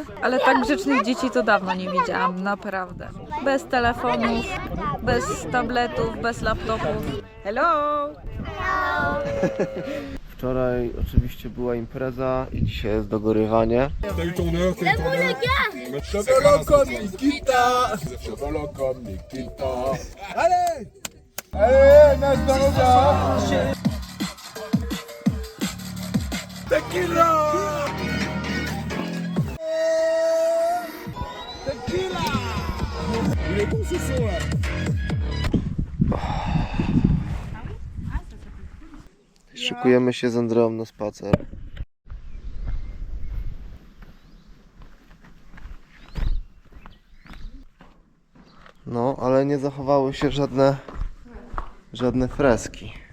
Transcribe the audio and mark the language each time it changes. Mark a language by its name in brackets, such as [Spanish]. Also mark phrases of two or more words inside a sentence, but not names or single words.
[Polish] Ale tak grzecznych dzieci to dawno nie widziałam, naprawdę. Bez telefonów, bez tabletów, bez laptopów. [English] Hello! [Polish] Wczoraj oczywiście była impreza i dzisiaj jest dogorywanie. [French] Solo comme Nikita. Solo comme Nikita. Allez! Allez, [Polish] nas droga! Tequila! Tequila! [French] Il est bon ce son là. [Polish] Szykujemy się z Andreą na spacer. No, ale nie zachowały się żadne freski.